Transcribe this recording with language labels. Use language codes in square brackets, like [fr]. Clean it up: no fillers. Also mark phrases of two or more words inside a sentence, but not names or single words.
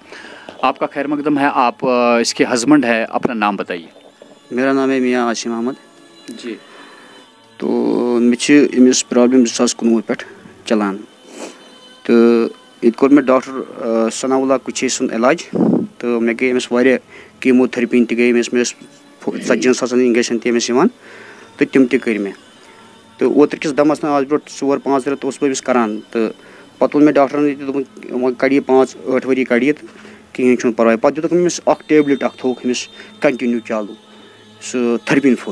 [ur] آپ کا خیر مقدم ہے، آپ اس کے ہسبینڈ ہے، اپنا نام بتائیے. میرا نام ہے میاں عاصم احمد. جی. [ks] تو امس پرابلم 2019 پہ چلان تو یہ کور میں ڈاکٹر ثناء اللہ کچھی سن علاج. تو مے گئی امس واریاہ کیمو تھراپی تہ گئی امس 40 ساسن انجیکشن تہ امس یوان تو تم تہ کر مے. تو اوتر کس دمس آز برو 4-5 رٮ۪تھ اوسُس بہٕ أمِس کران. تو پتہٕ ووٚن مےٚ ڈاکٹرن دوٚپُن کڑ یہِ 5-8 ؤری کڑ یہِ تہٕ کِہیٖنۍ چھُنہٕ پرواے. پتہٕ دِتُکھ أمِس اکھ ٹیبلِٹ اکھ تھوٚوُکھ أمِس کنٹِنیوٗ چالوٗ، سُہ تھرپِن فُل.